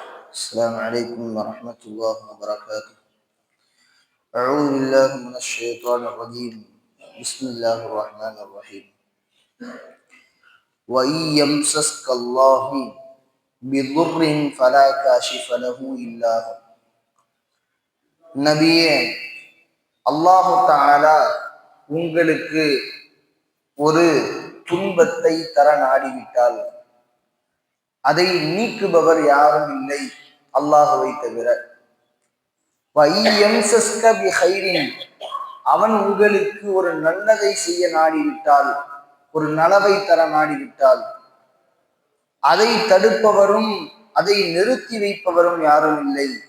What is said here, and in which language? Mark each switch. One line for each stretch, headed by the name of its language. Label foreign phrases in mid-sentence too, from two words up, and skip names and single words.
Arabic: السلام عليكم ورحمة الله وبركاته. أعوذ بالله من الشيطان الرجيم. بسم الله الرحمن الرحيم. وإن يمسسك الله بضر فلا كاشف له إلا هو.
Tamil: நபியே,
Arabic: الله تعالى
Tamil: உங்களுக்கு ஒரு துன்பத்தை தர நாடிவிட்டால் அதை நீக்குபவர் யாரும் இல்லை அல்லாஹுவை தவிர. அவன் உங்களுக்கு ஒரு நல்லதை செய்ய நாடிவிட்டால், ஒரு நலவை தர நாடிவிட்டால், அதை தடுப்பவரும் அதை நிறுத்தி வைப்பவரும் யாரும் இல்லை.